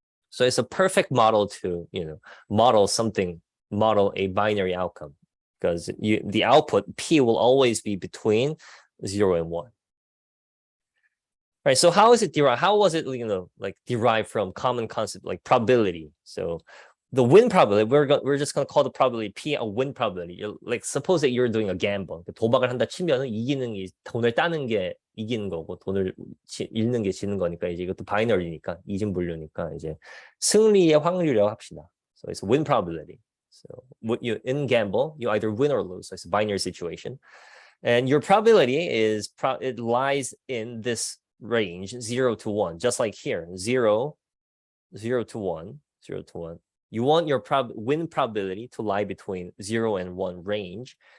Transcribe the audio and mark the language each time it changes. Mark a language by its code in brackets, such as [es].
[en] So it's a perfect model to model a binary outcome, because the output p will always be between 0 and 1. Right. So how is it derived? How was it derived from common concept like probability? So the win probability, we're just going to call the probability P a win probability. Like suppose that you're doing a gamble. [ko] 도박을 한다 치면은 돈을 따는 게 이기는 거고, 돈을 잃는 게 지는 거니까, 이제 이것도 바이너리니까, 이진분류니까 이제 승리의 확률이라고 합시다. [en] So it's win probability. So in gamble, you either win or lose. So it's a binary situation. And your probability it lies in this range, 0 to 1, just like here, 0 to 1. You want your win probability to lie between 0 and 1 range.